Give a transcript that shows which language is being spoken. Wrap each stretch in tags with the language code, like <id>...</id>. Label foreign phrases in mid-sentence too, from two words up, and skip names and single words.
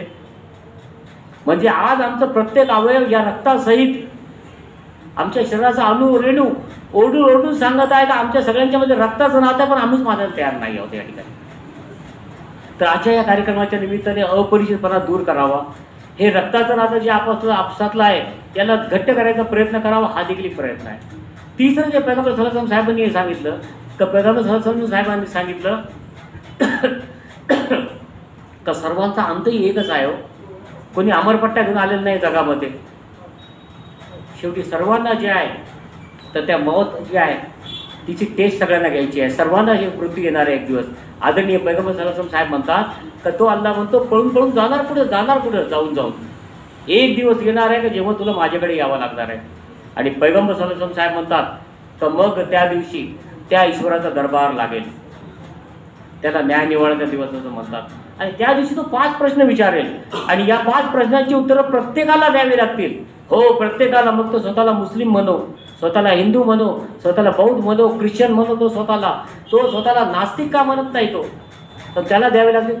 <mr>म्हणजे आज आमचं प्रत्येक अवयव या रक्तासहित आमच्या शरीराचा अणू रेणू ओरडून सांगत आहे का आमच्या सगळ्यांच्या मध्ये रक्ताचं नातं पण आम्हीच मानायला तयार नाही आहोत या ठिकाणी. तर आजच्या या कार्यक्रमाच्या निमित्ताने अपरिचितपणा दूर करावा, हे रक्ताचं नातं जे आपसातलं आहे त्याला घट्ट करायचा प्रयत्न करावा, हा देखील एक प्रयत्न आहे. तिसरं जे पैगंबर</mr> <ar>صلى الله عليه وسلم</ar> <mr>साहेबांनी सांगितलं का पैगंबर</mr> <ar>صلى الله عليه وسلم</ar> <mr>साहेबांनी सांगितलं का सर्वांचा अंतही एकच आहे. कोणी अमरपट्ट्या घेऊन आलेलं नाही जगामध्ये. शेवटी सर्वांना जे आहे तर त्या मौत जी आहे तिची टेस्ट सगळ्यांना घ्यायची आहे. सर्वांना हे मृत्यू येणार आहे एक दिवस. आदरणीय पैगंबर</mr> <ar>صلى الله عليه وسلم</ar> <mr>साहेब म्हणतात का तो अल्लाह म्हणतो पळून जाणार पुढे जाऊन एक दिवस येणार आहे का जेव्हा तुला माझ्याकडे यावं लागणार आहे. आणि पैगंबर</mr> <ar>صلى الله عليه وسلم</ar> <mr>साहेब म्हणतात तर मग त्या दिवशी त्या ईश्वराचा दरबार लागेल, त्याला न्याय निवाड्याचा दिवस असं म्हणतात. आणि त्या दिवशी तो 5 प्रश्न विचारेल आणि या 5 प्रश्नांची उत्तरं प्रत्येकाला द्यावी लागतील. हो, प्रत्येकाला. मग तो स्वतःला मुस्लिम म्हणो, स्वतःला हिंदू म्हणो, स्वतःला बौद्ध म्हणो, ख्रिश्चन म्हणो, तो स्वतःला नास्तिक का म्हणत नाही तो, तर त्याला द्यावे लागतील.</mr>